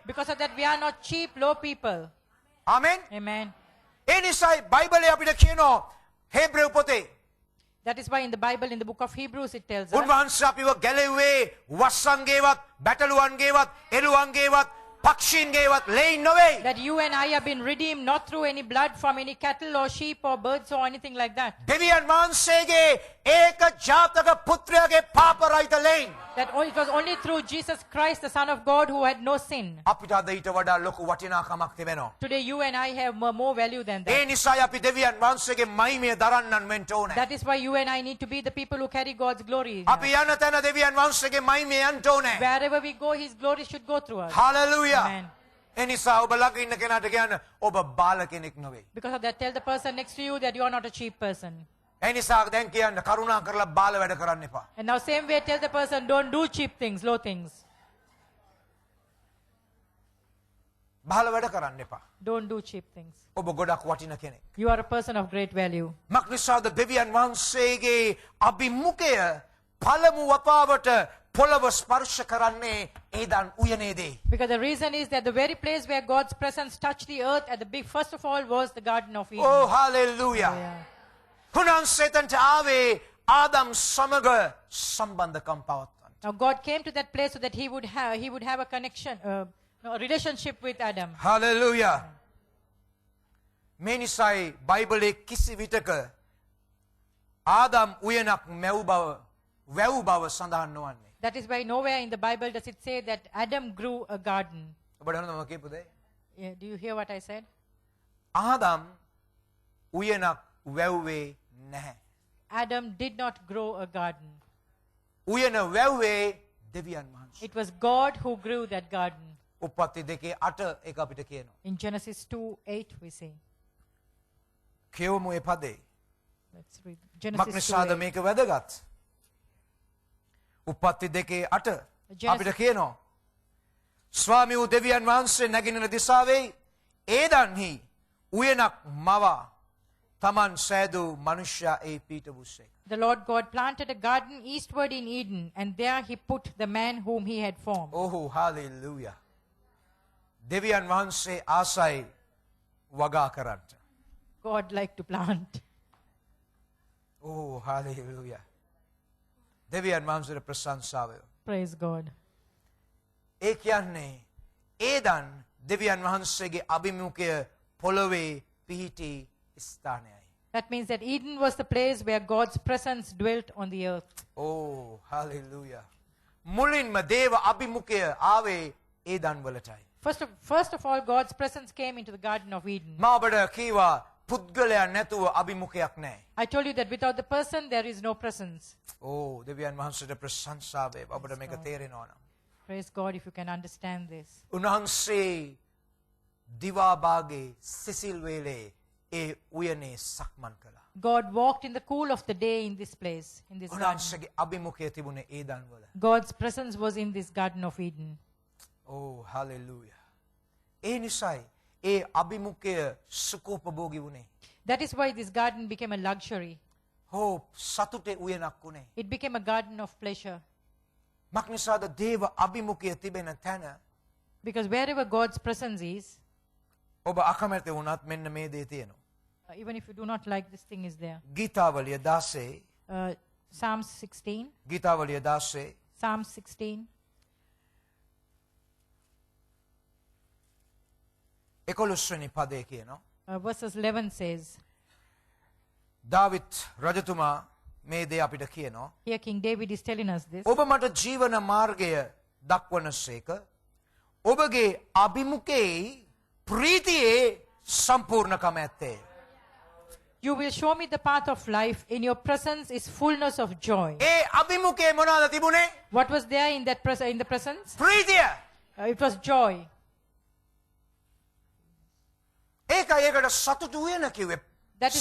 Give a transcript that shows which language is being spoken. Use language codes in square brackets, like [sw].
[en] Because of that, we are not cheap, low people. [si] Amen. [en] Amen. [si] ඒ නිසායි බයිබලයේ අපිට කියනවා Hebrew පොතේ [en] That is why in the Bible, in the book of Hebrews, it tells us [si] උන්වහන්සේ අපිව ගැලෙව්වේ වස්සන්ගේවත් බැටළුවන්ගේවත් එළුවන්ගේවත් පක්ෂීන්ගේවත් ලෙයින් නොවේ. [en] that you and I have been redeemed not through any blood from any cattle or sheep or birds or anything like that. [si] දෙවියන් වහන්සේගේ ඒක ජාතක පුත්‍රයාගේ පාපරහිත ලෙයින් [en] That it was only through Jesus Christ, the Son of God, who had no sin. [si] අපිට අද ඊට වඩා ලොකු වටිනාකමක් තිබෙනවා. [en] Today, you and I have more value than that. [si] නිසායි අපි දෙවියන් වහන්සේගේ මහිමය දරන්නන් වෙන්න ඕනේ. [en] That is why you and I need to be the people who carry God's glory. [si] අපි යන තැන දෙවියන් වහන්සේගේ මහිමය යන්න ඕනේ. [en] Wherever we go, His glory should go through us. [si] Hallelujah. [en] Amen. [si] ඒ නිසා ඔබ ළඟ ඉන්න කෙනාට කියන්න ඔබ බාල කෙනෙක් නෙවෙයි. [en] Because of that, tell the person next to you that you are not a cheap person. [si] ඒ නිසා දැන් කියන්න කරුණා කරලා බාල වැඩ කරන්න එපා. [en] And now, same way, tell the person, don't do cheap things, low things. [si] බාල වැඩ කරන්න එපා. [en] Don't do cheap things. [si] ඔබ ගොඩක් වටින කෙනෙක්. [en] You are a person of great value. [si] මක්නිසාද දෙවියන් වහන්සේගේ අභිමුඛය පළමු වතාවට පොළව ස්පර්ශ කරන්නේ Eden උයනේදී. [en] Because the reason is that the very place where God's presence touched the earth at the big, first of all, was the Garden of Eden. [si] O hallelujah. [en] Yeah. [si] උන්වහන්සේට ආවේ ආදම් සමග සම්බන්ධකම් පවත්වන්න. [en] Now God came to that place so that he would have a connection, a relationship with Adam. [si] Hallelujah. මේ නිසායි බයිබලයේ කිසි විටක ආදම් උයනක් වැව් බව සඳහන් නොවන්නේ. [en] That is why nowhere in the Bible does it say that Adam grew a garden. [si] ඔබට හරියටම මම කියපු දේ. [en] Yeah, do you hear what I said? [si] Adam උයනක් වැව්වේ නැහැ. [en] Adam did not grow a garden. [si] උයන වැව්වේ දෙවියන් වහන්සේ. [en] It was God who grew that garden. [si] උප්පත්ති 2:8 ඒක අපිට කියනවා. [en] In Genesis 2:8 we say. [si] කියවමු ඒ පදේ. [en] Let's read Genesis [si] මක්නිසාද [en] 2:8. [si] මේක වැදගත්. උප්පත්ති 2:8 අපිට කියනවා. ස්වාමී වූ දෙවියන් වහන්සේ නැගිනින දිසාවේ ඒදන්හි උයනක් මවා තමන් සෑදූ මනුෂ්‍යයා ඒ පීඨ වූසේක. [en] The Lord God planted a garden eastward in Eden, and there he put the man whom he had formed. [si] Oh, hallelujah. දෙවියන් වහන්සේ ආසයි වගා කරන්න. [en] God liked to plant. [si] Oh, hallelujah. දෙවියන් වහන්සේට ප්‍රශංසාව. [en] Praise God. [si] ඒ කියන්නේ ඒදන් දෙවියන් වහන්සේගේ අභිමුඛය පොළොවේ පිහිටි ස්ථානයයි. [en] That means that Eden was the place where God's presence dwelt on the earth. Oh, hallelujah. [si] මුලින්ම දේව අභිමුඛය ආවේ Eden වලටයි. [en] First of all, God's presence came into the Garden of Eden. [si] මා ඔබට කීවා පුද්ගලයා නැතුව අභිමුඛයක් නැහැ. [en] I told you that without the person, there is no presence. [si] Oh, දෙවියන් වහන්සේට ප්‍රශංසාව වේ. ඔබට මේක තේරෙනවා නම්. [en] Praise God if you can understand this. [si] උන්වහන්සේ දිවා භාගේ සිසිල් වේලේ ඒ උයනේ සක්මන් කළා. [en] God walked in the cool of the day in this place, in this garden. [si] උන්වහන්සේගේ අභිමුඛය තිබුණේ ඒදන් වල. [en] God's presence was in this Garden of Eden. [si] Oh, hallelujah. ඒ නිසායි ඒ අභිමුඛය සුඛෝපභෝගී වුණේ. [en] That is why this garden became a luxury. [si] Oh, සතුටේ උයනක් වුණේ. [en] It became a garden of pleasure. [si] මක්නිසාද දේව අභිමුඛය තිබෙන තැන [en] Because wherever God's presence is, [si] ඔබ අකමැති වුණත් මෙන්න මේ දේ තියෙනවා. [en] even if you do not like, this thing is there. [si] ගීතාවලිය 16 [en] Psalm 16. [si] ගීතාවලිය 16 [en] Psalm 16. [si] 11 වෙනි පදේ කියනවා. [en] Verses 11 says, [si] දාවිත් රජතුමා මේ දේ අපිට කියනවා. [en] here King David is telling us this. [si] ඔබ මට ජීවන මාර්ගය දක්වනසේක ඔබගේ අභිමුඛයේ ප්‍රීතියේ සම්පූර්ණකම ඇත්තේ. [en] You will show me the path of life. In your presence is fullness of joy. [si] ඒ අභිමුඛයේ මොනවාද තිබුණේ? [en] What was there in that in the presence? [si] ප්‍රීතිය. [en] It was joy. [si] ඒකයි ඒකට සතුටු උයන කිව්වේ. [en] That is-